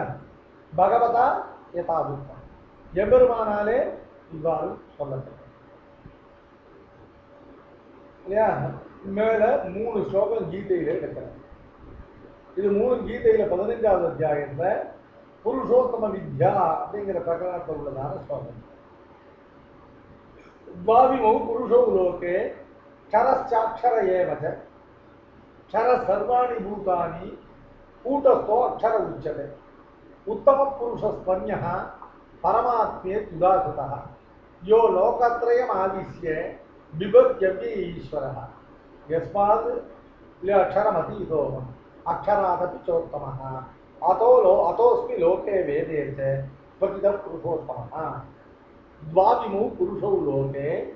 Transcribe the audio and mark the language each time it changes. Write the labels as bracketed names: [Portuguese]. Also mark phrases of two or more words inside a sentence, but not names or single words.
[Sanskrit] भगवता यथाबुद्धम्, [Tamil] எம்பெருமானாலே இவ்வாறு சொல்லப்பட்டது இல்லையா? மேல 3 ஸ்லோகம் கீதையில இருக்கிறது. இது 3 கீதையில 15வது அத்தியாயத்துல புருஷோத்தம வித்யா அப்படிங்கிற பிரகரணத்தில் உள்ளதான ஸ்லோகம். [Sanskrit] द्वाविमौ पुरुषौ लोके क्षरश्चाक्षर एव च क्षर सर्वाणि भूतानि कूटस्थो अक्षर उच्यते उत्तम पुरुषस्त्वन्यः परमात्मेत्युदाहृतः यो लोकत्रयम् आविश्य बिभर्त्यव्य ईश्वरः यस्मात् अक्षरमतीतोऽहम् अक्षरादपि चोत्तमः अतोऽस्मि लोके वेदे च प्रतितः पुरुषोत्तमः द्वाविमौ पुरुषौ लोके